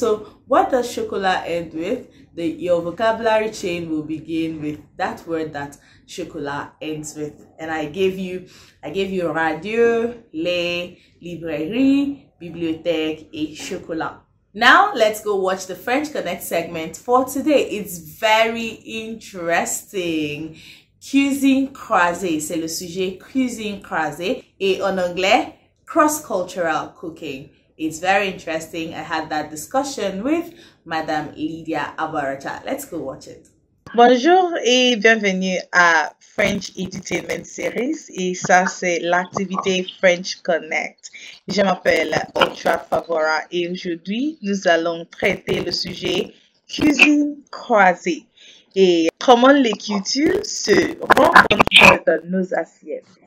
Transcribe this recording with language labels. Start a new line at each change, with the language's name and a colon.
English: So what does chocolat end with? Your vocabulary chain will begin with that word that chocolat ends with. And I gave you radio, les,
French: librairie, bibliothèque, et chocolat.
English: Now let's go watch the French Connect segment for today. It's very interesting.
French: Cuisine croisée, c'est le sujet, cuisine croisée, et en anglais,
English: cross-cultural cooking. It's very interesting. I had that discussion with Madame Lydia Abarata. Let's go watch it.
French: Bonjour et bienvenue à French Edutainment Series, et ça c'est l'activité French Connect. Je m'appelle Ultra Favora et aujourd'hui nous allons traiter le sujet cuisine croisée et comment les cultures se rencontrent dans nos assiettes.